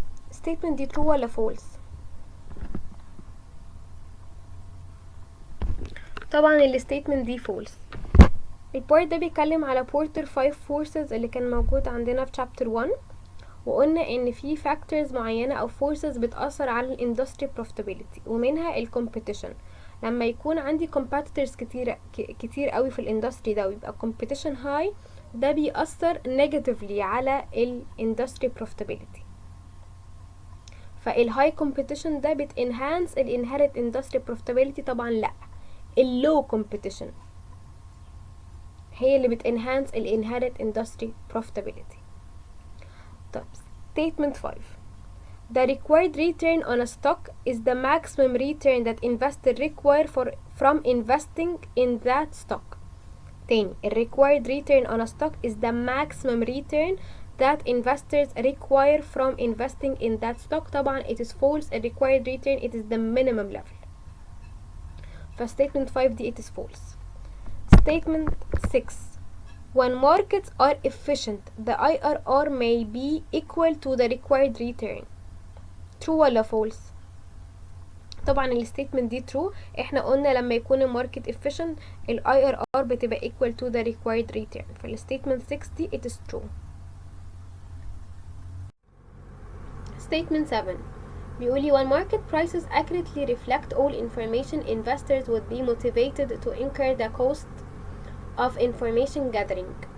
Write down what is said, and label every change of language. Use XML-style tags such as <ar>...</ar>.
<ar>Statement دي true ولا false؟ طبعا الستيتمنت دي false. البارت ده بيتكلم على بورتر 5 forces اللي كان موجود عندنا في chapter 1 وقلنا ان في factors معينة او forces بتأثر على الاندستري profitability ومنها الكومبيتيشن. لما يكون عندي competitors كتير قوي في الاندستري ده ويبقى</ar> <en>competition high،</en> <ar>ده بيأثر negatively على الاندستري profitability. فالهاي competition ده بتenhance الانهيرت</ar> <en>industry profitability؟</en> <ar>طبعا لا، اللو competition هي اللي بتenhance الانهيرت industry profitability. طب</ar> <en>statement 5: The required return on a stock is the maximum return that investor require from investing in that stock.</en> <ar>تاني،</ar> <en>required return on a stock is the maximum return that investors require from investing in that stock.</en> <ar>طبعا</ar> <en>it is false. required return it is the minimum level. statement 5</en> <ar>دي</ar> <en>it is false. statement 6: When markets are efficient, the IRR may be equal to the required return.</en> <ar>true ولا false؟ طبعا الستيتمنت دي true. احنا قلنا لما يكون الماركت efficient ال IRR بتبقى</ar> <en>equal to the required return.</en> <ar>فالستيتمنت 6 دي</ar> <en>it is true. statement 7</en> <ar>بيقولي</ar> <en>when market prices accurately reflect all information, investors would be motivated to incur the cost of information gathering.</en>